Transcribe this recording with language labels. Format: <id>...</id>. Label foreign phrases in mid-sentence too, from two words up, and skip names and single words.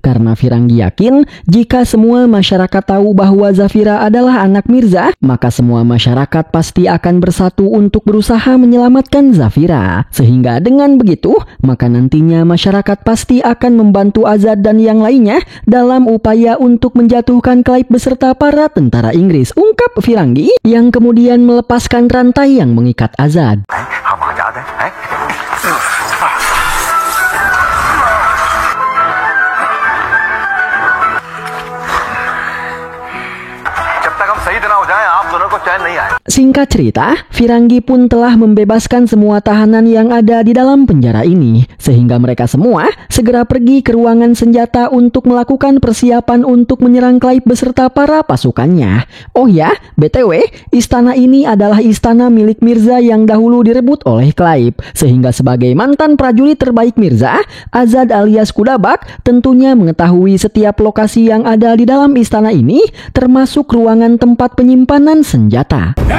<id>Karena Firangi yakin jika semua masyarakat tahu bahwa Zafira adalah anak Mirza, maka semua masyarakat pasti akan bersatu untuk berusaha menyelamatkan Zafira. Sehingga dengan begitu, maka nantinya masyarakat pasti akan membantu Azad dan yang lainnya dalam upaya untuk menjatuhkan Clive beserta para tentara Inggris, ungkap Firangi yang kemudian melepaskan rantai yang mengikat Azad.</id> <hi>हम आजाद हैं? जब तक हम सही तरह हो जाएं, आप दोनों को चैन नहीं आए।</hi> <id>Singkat cerita, Firangi pun telah membebaskan semua tahanan yang ada di dalam penjara ini, sehingga mereka semua segera pergi ke ruangan senjata untuk melakukan persiapan untuk menyerang Clive beserta para pasukannya. Oh ya, BTW, istana ini adalah istana milik Mirza yang dahulu direbut oleh Clive, sehingga sebagai mantan prajurit terbaik Mirza, Azad alias Kudabak tentunya mengetahui setiap lokasi yang ada di dalam istana ini, termasuk ruangan tempat penyimpanan senjata.</id>